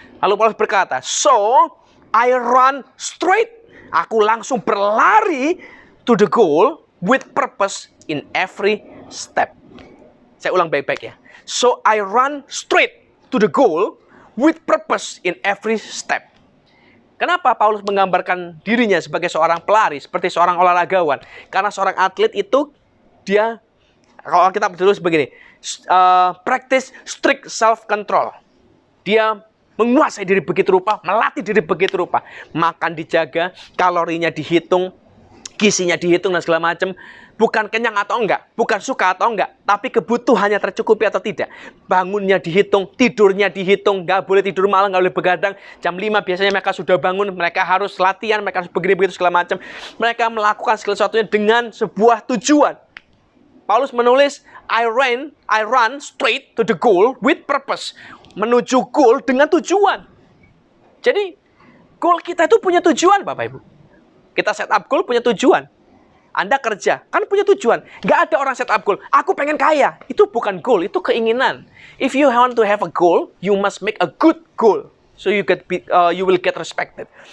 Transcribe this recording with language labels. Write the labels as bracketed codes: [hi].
[id] Lalu Paulus berkata, [en] so I run straight. [id] Aku langsung berlari [en] to the goal with purpose in every step. [id] Saya ulang baik-baik ya. [en] So I run straight to the goal with purpose in every step. [id] Kenapa Paulus menggambarkan dirinya sebagai seorang pelari, seperti seorang olahragawan? Karena seorang atlet itu, dia, kalau kita tulis begini, [en] practice strict self-control. [id] Dia menguasai diri begitu rupa, melatih diri begitu rupa. Makan dijaga, kalorinya dihitung, gizinya dihitung dan segala macam. Bukan kenyang atau enggak, bukan suka atau enggak, tapi kebutuhannya tercukupi atau tidak. Bangunnya dihitung, tidurnya dihitung, nggak boleh tidur malam, nggak boleh begadang. Jam 5 biasanya mereka sudah bangun, mereka harus latihan, mereka harus begitu segala macam. Mereka melakukan segala sesuatunya dengan sebuah tujuan. Paulus menulis, [en] I run straight to the goal with purpose. [id] Menuju goal dengan tujuan. Jadi, goal kita itu punya tujuan, Bapak Ibu. Kita set up goal punya tujuan. Anda kerja, kan punya tujuan. Nggak ada orang set up goal, aku pengen kaya. Itu bukan goal, itu keinginan. [en] If you want to have a goal, you must make a good goal. So you will get respected.